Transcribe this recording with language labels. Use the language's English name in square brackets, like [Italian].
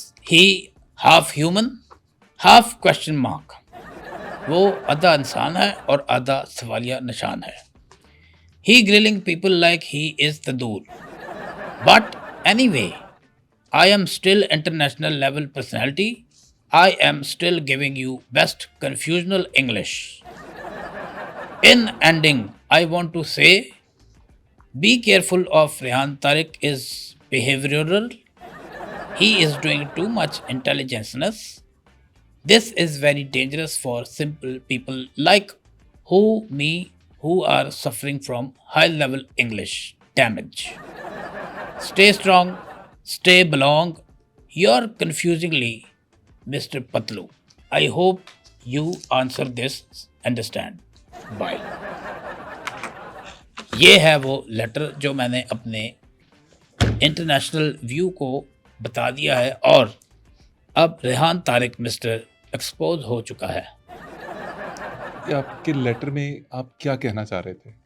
[English] He half human, half question mark. [Hindi] वो आधा इंसान है और आधा सवालिया निशान है। [English] He grilling people like he is the दूर. But anyway, I am still international level personality. I am still giving you best confusional English. In ending, I want to say, be careful of Rehan Tariq is behavioral. He is doing too much intelligence. This is very dangerous for simple people like me who are suffering from high level English damage. Stay strong, stay belong. You're confusingly Mr. Patlu. I hope you answer this, understand. Bye. [Hindi] ये है वो letter जो मैंने अपने international view को बता दिया है और अब रेहान तारिक मिस्टर एक्सपोज हो चुका है। ये आपके लेटर में आप क्या कहना चाह रहे थे?